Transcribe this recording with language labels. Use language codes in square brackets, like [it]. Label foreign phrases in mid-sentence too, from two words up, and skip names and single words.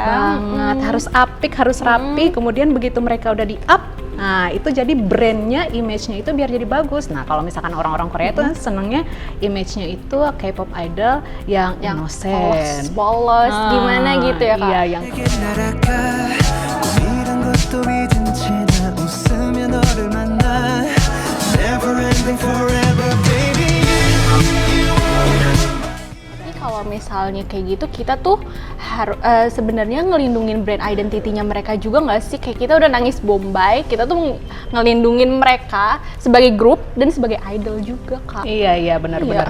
[id] Banget, harus apik, harus rapi. Kemudian begitu mereka udah di-up, nah itu jadi brandnya, image-nya itu biar jadi bagus. Nah, kalau misalkan orang-orang Korea itu senengnya image-nya itu [en] K-pop idol [id] yang innocent, polos, gimana gitu ya Kak. Iya, yang [ko] 내게 날아가 꿈이란 것도 잊은 채 나 웃으며 너를 만나 [en] Never ending forever baby [id] Tapi kalau kalau misalnya kayak gitu kita tuh harus sebenarnya ngelindungin [en] brand identity- [id] nya mereka juga nggak sih? Kayak kita udah nangis Bombay, kita tuh ngelindungin mereka sebagai grup dan sebagai idol juga, Kak. Iya benar-benar.